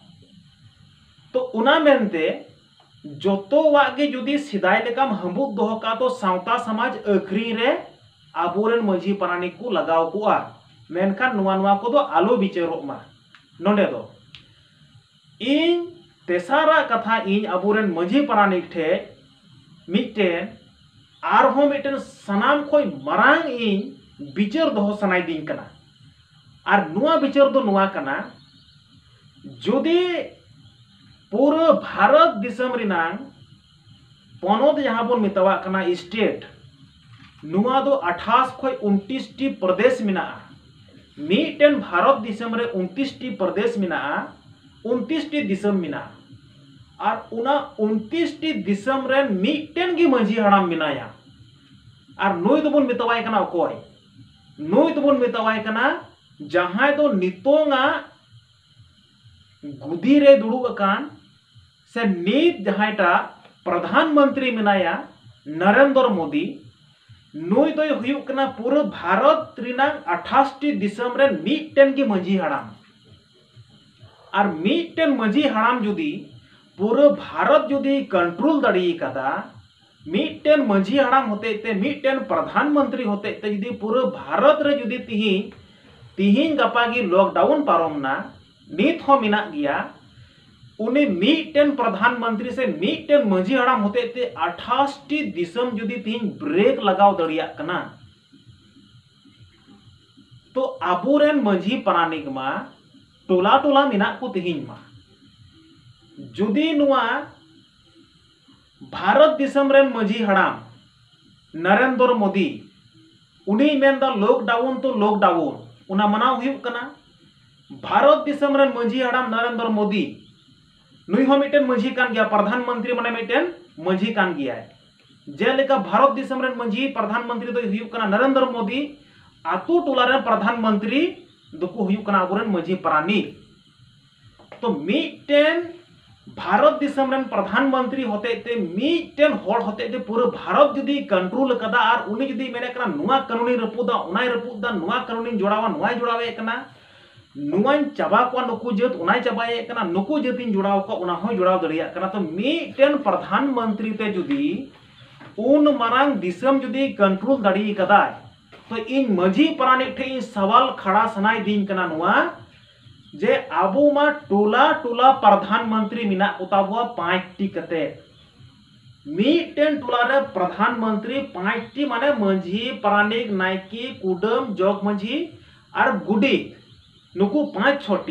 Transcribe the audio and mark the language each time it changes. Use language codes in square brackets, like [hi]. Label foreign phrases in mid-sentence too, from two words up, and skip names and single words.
[sat] तो उना मेनते जोतो वागे जुदी सिदाय लेकाम हंबुक दोहो का तो सावता समाज अखरी रे आबोरेन मजी प्राणी को लगाव कुआ मेनखान नुआ नुआ को दो आलो बिचारो मा नोंडे दो इन तेसारा कथा इन आबोरेन मजी प्राणी ठे मिटेन आरहो मिटेन सनाम खोय मरांग इन बिचार दोहो सनाय दिन कना और नुआ बिचार दो नुआ कना जुदी पूरा भारत दिसम रिनांग पनोत जहां बोन मितवा कना स्टेट नुआ दो 28 खोय 29 टी प्रदेश मिना मिटेन भारत दिसम रे 29 टी प्रदेश मिना 29 टी दिसम मिना और उना 29 टी दिसम रे मिटेन गी मजी हड़ाम मिनाया और नुई दो बोन मितवाय कना कोय नुई दो बोन मितवाय कना जहां दो नितोंगा गुदी रे दुड़ुब अकान से नीत जहांटा प्रधानमंत्री मिनाया नरेंद्र मोदी नुई दो हुयुक कना पूरा भारत रिनांग 28 टी दिसम रे मिटेन की मजी हड़ाम और मिटेन मजी हड़ाम जुदी पूरा भारत जुदी कंट्रोल दड़ी कदा मिटेन मजी हड़ाम होते ते मिटेन प्रधानमंत्री होते ते जुदी पूरा भारत रे जुदी तिही तिहिन गपा की लॉकडाउन पारमना नित हो मिना गया उन्हें मीटेन प्रधानमंत्री से मीटेन मजी हड़ाम होते ते 28 टी दिसम जुदी तिहिन ब्रेक लगाव दड़िया कना तो आबोरेन मजी पारानिक मा टोला टोला मिना को तिहिन मा जुदी नुआ भारत दिसम रेन मजी हड़ाम नरेंद्र मोदी उन्हीं मेनदा लॉकडाउन तो लॉकडाउन उना मनाव हुयुक कना भारत दिसम रेन मजी हड़ाम नरेंद्र मोदी नुई हो मिटेन मजी कान गया प्रधानमंत्री माने मिटेन मजी कान गया जेलेका भारत दिसम रेन मजी प्रधानमंत्री तो हुयुक कना नरेंद्र मोदी आतु टोला रेन प्रधानमंत्री दुको हुयुक कना आबोरेन मजी पारानिक तो मिटेन भारत दिसम रेन प्रधानमंत्री होते ते मिटेन होड़ होते ते पूरा भारत जुदी कंट्रोल कदा और उनी जुदी मेने कना नुआ कानूनी रपुदा उनाय रपुदा नुआ कानूनी जोड़ावा नुआय जोड़ावे कना नुआन चाबा को नुकु जत उनाय चाबाए कना नुकु जतिन जोड़ाव को उना हो जोड़ाव दड़िया कना तो मिटेन प्रधानमंत्री ते जुदी उन मारांग दिसम जुदी कंट्रोल दड़ी कदा तो इन मजी पारानिक ठे सवाल खड़ा सनाय दिन कना नुआ जे आबो मा टोला टोला प्रधानमंत्री मिना उताबुआ 5 टी कते मीटेन टोला रे प्रधानमंत्री 5 टी माने मजी पारानिक नायकी कुडम जग मजी और गुडी नुकु 5-6 टी